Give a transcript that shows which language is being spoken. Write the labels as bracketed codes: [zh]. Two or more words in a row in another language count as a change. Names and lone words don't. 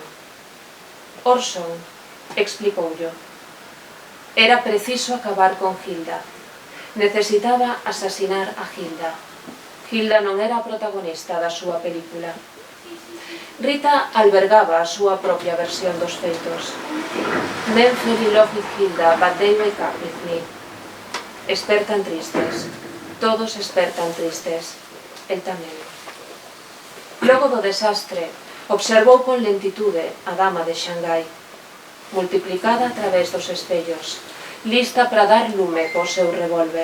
[gl] Orson explicoulle: era preciso acabar con Hilda. Necesitaba asasinar a Hilda. Hilda non era a protagonista da súa película. Rita albergaba a súa propia versión dos feitos. [en] Men fell in love with Hilda, but they wake up with me. [gl] Espertan tristes. Todos espertan tristes. El tamén. Logo do desastre, observou con lentitude a dama de Xangai, multiplicada a través dos espellos, lista para dar lume co seu revólver.